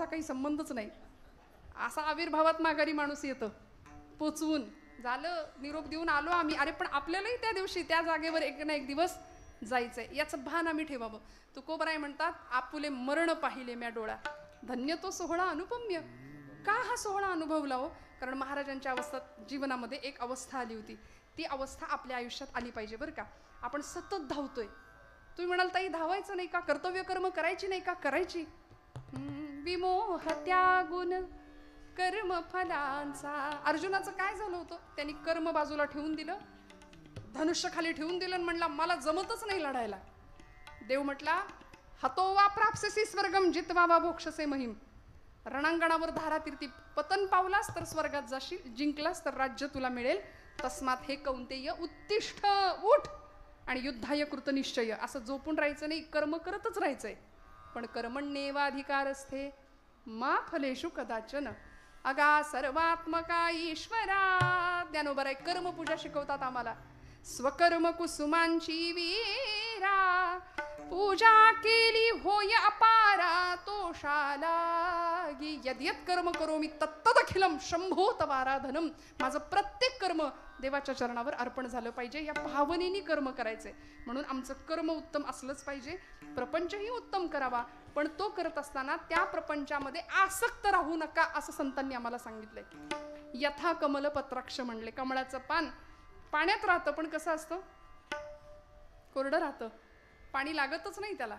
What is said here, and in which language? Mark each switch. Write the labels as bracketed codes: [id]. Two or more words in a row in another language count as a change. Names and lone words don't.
[mr] काही संबंधच नाही असा आविर्भावात माघारी माणूस येतं पोचवून झालं निरोप देऊन आलो आम्ही अरे पण आपल्यालाही त्या दिवशी त्या जागेवर एक ना एक दिवस जायचंय याचं भान आम्ही ठेवावं तुकोबराय म्हणतात आपुले मरण पाहिले म्या डोळा धन्य तो सोहळा अनुपम्य का हा सोहळा अनुभवला हो कारण महाराजांच्या अवस्थेत जीवनामध्ये एक अवस्था आली होती ती अवस्था आपल्या आयुष्यात आली पाहिजे बरं का आपण सतत धावतोय तुम्ही म्हणाल ताई धावायचं नाही का, कर्तव्य कर्म करायची नाही का, करायची. विमोह त्यागुण कर्म फलांचा. अर्जुनाचं काय झालं होतं, त्यांनी कर्म बाजूला ठेवून दिलं, धनुष्य खाली ठेवून दिलं आणि म्हणला मला जमतच नाही लढायला. देव म्हटला [sa] हतो वा प्राप्स्यसि स्वर्गम जित्वा वा मोक्षसे महिम. [mr] रणांगणावर धारातीर्थी पतन पावलास तर स्वर्गात जाशील, जिंकलास तर राज्य तुला मिळेल. [sa] तस्मात हे कौंतेय उत्तिष्ठ, [mr] उठ आणि [sa] युद्धाय कृतनिश्चय. [mr] असं झोपून राहायचं नाही, कर्म करतच राहायचंय. [sa] पण कर्मण्येवाधिकारस्थे मा फलेषु कदाचन. [mr] अगा सर्वात्मका ईश्वरा. ज्ञानोबराय कर्मपूजा शिकवतात आम्हाला. स्वकर्म कुसुमांची वीरा, पूजा केली होय अपारा तोषाला. [sa] यद्यत कर्म करोमि तत्तदखिलम शंभो तवाराधनम. [mr] माझं प्रत्येक कर्म देवाच्या चरणावर अर्पण झालं पाहिजे, या भावनेने कर्म करायचंय. म्हणून आमचं कर्म उत्तम असलंच पाहिजे, प्रपंचही उत्तम करावा. पण तो करत असताना त्या प्रपंचामध्ये आसक्त राहू नका, असं संतांनी आम्हाला सांगितलंय. [sa] यथा कमल पत्राक्ष [mr] म्हणले. कमळाचं पान पाण्यात राहतं, पण कसं असतं, कोरडं राहतं, पाणी लागतच नाही त्याला.